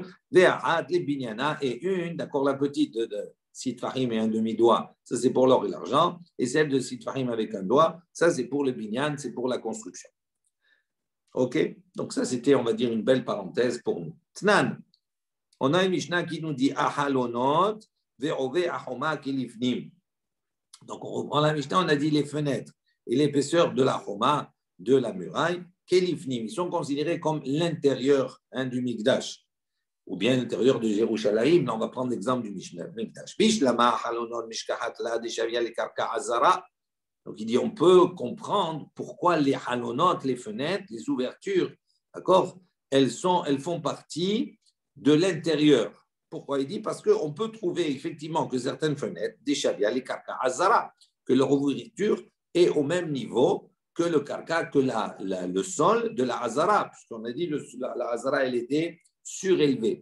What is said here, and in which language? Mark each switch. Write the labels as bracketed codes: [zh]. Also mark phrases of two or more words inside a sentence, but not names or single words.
[fr] Les binyana et une, d'accord, la petite de 6 tfahim et un demi-doigt, ça c'est pour l'or et l'argent, et celle de 6 tfahim avec un doigt, ça c'est pour le binyan, c'est pour la construction. Ok? Donc, ça c'était, on va dire, une belle parenthèse pour nous. Tnan. On a une Mishnah qui nous dit [he] החלונות ועובי החומה כלפנים. [fr] Donc, on reprend la Mishnah, on a dit les fenêtres et l'épaisseur de la choma, de la muraille, kilifnim. Ils sont considérés comme l'intérieur du Mikdash, ou bien l'intérieur de Jérusalem. Là, on va prendre l'exemple du Mikdash. [he] בשלמא החלונות משכחת לה דשוויא לקרקע עזרה. [fr] Donc, il dit on peut comprendre pourquoi les halonot, les fenêtres, les ouvertures, d'accord, elles font partie de l'intérieur. Pourquoi il dit? Parce qu'on peut trouver effectivement que certaines fenêtres, des chavia, les [he] קרקע עזרה, [fr] que leur ouverture est au même niveau que le karka, que le sol de la azara, puisqu'on a dit la azara, elle était surélevée.